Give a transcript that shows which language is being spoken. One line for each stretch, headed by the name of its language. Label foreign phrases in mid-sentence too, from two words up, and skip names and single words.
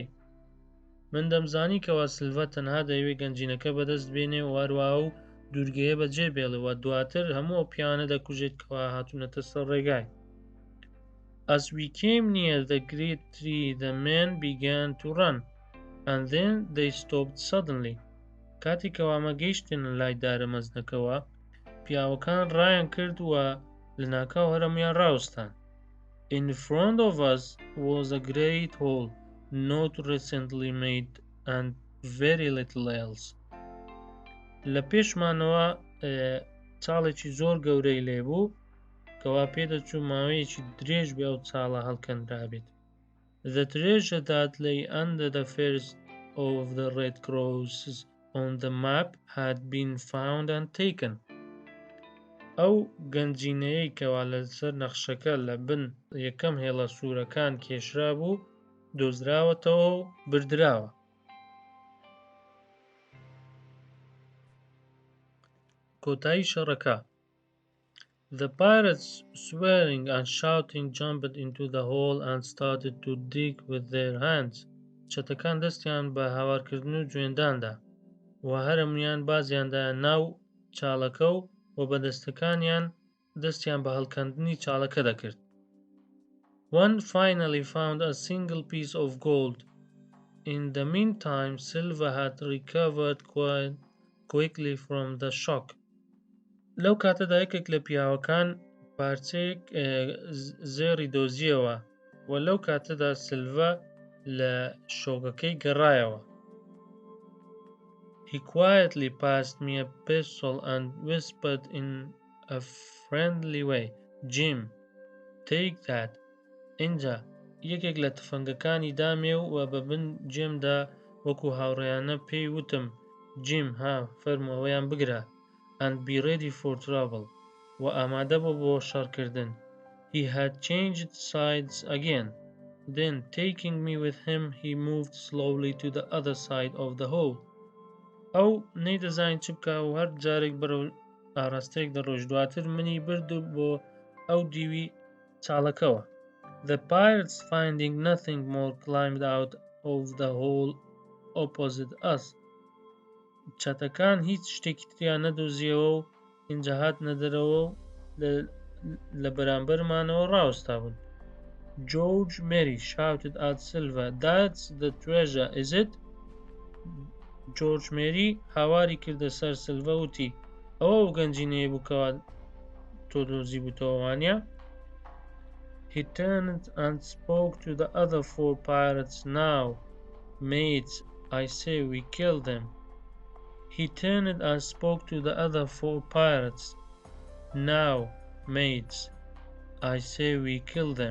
Central Kurdish: من دەمزانی کەوا سلڤە تەنها دەیەوێت گەنجینەکە بەدەست بێنێ و هەروەها و دوورگەیە بەجێ بێڵێ و دواتر هەموو ئەو پیانە دەکوژێت کەوا هاتوونەتە سەر ڕێگای.
English: As we came near the great tree the men began to run and then they stopped suddenly.
Central Kurdish: کاتێک ئەوامە گەیشتن لای دارە مەزنەکەوە پیاوەکان ڕایان کرد و لە ناکاو هەرەمویان ڕاوستان.
English: In front of us was a great hole, not recently made and very little else.
Central Kurdish: لە پێشمانەوە چاڵێکی زۆر گەورەی لێبوو کەوا پێدەچوو ماوەیەکی درێژ بێ ئەو چاڵە هەڵکەندرابێت.
English: The treasure that lay under the first of the red crosses on the map had been found and taken.
Central Kurdish: ئەو گەنجینەیەی کەوا لەسەر نەخشەکە لە بن یەکەم هێڵە سوورەکان کێشرا بوو دۆزراوەتەوە و بردراوە. کۆتایی شەڕەکە.
English: The pirates, swearing and shouting, jumped into the hole and started to dig with their hands.
Central Kurdish: چەتەکان دەستیان بە هاوارکردن و جوێنداندا و هەرەمویان بازیاندایە ناو چاڵەکە و بە دەستەکانیان دەستیان بە هەڵکەندنی چاڵەکە دەکرد.
English: One finally found a single piece of gold. In the meantime, Silver had recovered quite quickly from the shock.
Central Kurdish: لەو کاتەدا یەکێک لە پیاوەکان پارچەیەک زێڕی دۆزیەوە و لەو کاتەدا سلڤە لە شۆکەکەی گەڕایەوە.
English: He quietly passed me a pistol and whispered in a friendly way. Jim, take that.
Central Kurdish: اینجا یەکێک لە تفەنگەکانی دامێ و بەبن جێمدا وەکو هاوڕێیانە پێی وتم جیم ها فەرموو ئەوەیان بگرە
English: and be ready for trouble
Central Kurdish: و ئامادە بۆ شەڕکردن.
English: He had changed sides again. Then taking me with him he moved slowly to the other side of the hole.
Central Kurdish: ئەو نەیدەزانی چ بکە و هەر جارێک بەرەو ئاراستەیەک دەڕۆژ دواتر منی برد بۆ ئەو دیوی چاڵەکەوە.
English: The pirates finding nothing more climbed out of the hole opposite us.
Central Kurdish: چەتەکان هیچ شتێکی تریان نەدۆزیەوە و اینجا هاتنە دەرەوە لە بەرامبەرمانەوە ڕاوەستا بوون.
English: George Mary shouted at Silver, "That's the treasure, is it?"
Central Kurdish: George Mary هاواری کردە سەر سیلڤە وتی ئەوە و گەنجینەیە بووکەوە تۆ دۆزی بووتەوە وانیە؟
English: He turned and spoke to the other 4 pirates. Now, mates, I say we killed them. He turned and spoke to the other 4 pirates. Now, mates, I say we killed them.